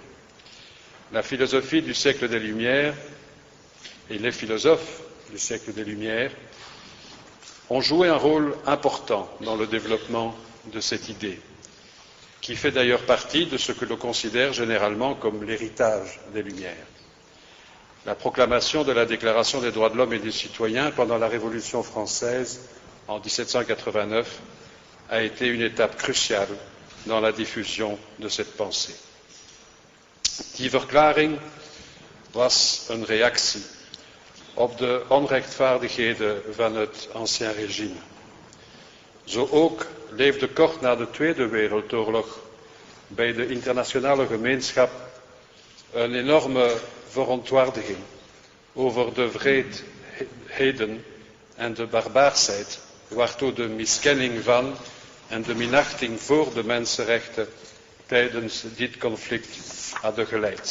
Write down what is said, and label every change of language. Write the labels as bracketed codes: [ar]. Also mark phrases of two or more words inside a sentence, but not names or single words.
[fr] La philosophie du siècle des Lumières et les philosophes du siècle des Lumières ont joué un rôle important dans le développement de cette idée, qui fait d'ailleurs partie de ce que l'on considère généralement comme l'héritage des Lumières. La proclamation de la Déclaration des droits de l'homme et du citoyen pendant la Révolution française en 1789 a été une étape cruciale dans la diffusion de cette pensée. [nl] Die verklaring was een reactie op de onrechtvaardigheden van het [fr] Ancien Régime. [nl] Zo ook leefde kort na de Tweede Wereldoorlog bij de internationale gemeenschap een enorme verontwaardiging over de wreedheden en de barbaarsheid waartoe de miskenning van en de minachting voor de mensenrechten tijdens dit conflict hadden geleid.